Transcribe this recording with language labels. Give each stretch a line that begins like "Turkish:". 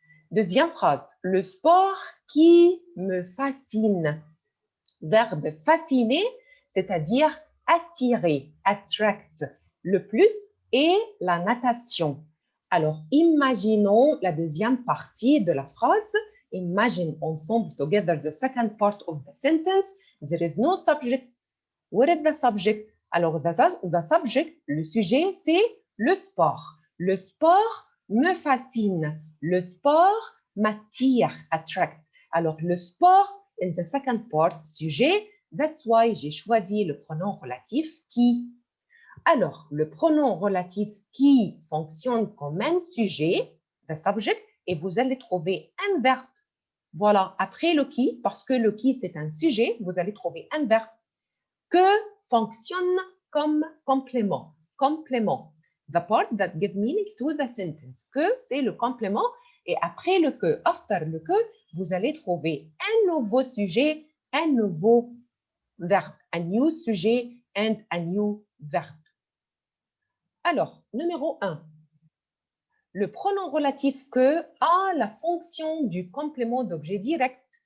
French: Deuxième phrase, le sport qui me fascine. Verbe fasciner, c'est-à-dire attirer, attract. Le plus est la natation. Alors, imaginons la deuxième partie de la phrase.
English: Imagine ensemble together the second part of the sentence. There is no subject. What is the subject?
French: Alors, the subject, le sujet, c'est le sport. Le sport me fascine. Le sport m'attire, attract. Alors, le sport,
English: in the second part,
French: sujet,
English: that's why
French: j'ai choisi le pronom relatif qui. Alors, le pronom relatif qui fonctionne comme un sujet, the subject, et vous allez trouver un verbe. Voilà, après le qui, parce que le qui, c'est un sujet, vous allez trouver un verbe que fonctionne comme complément. Complément.
English: The part that gives meaning to the sentence.
French: Que, c'est le complément. Et après le que, after le que, vous allez trouver un nouveau sujet, un nouveau verbe.
English: A new sujet and a new verb.
French: Alors, numéro 1. Le pronom relatif que a la fonction du complément d'objet direct.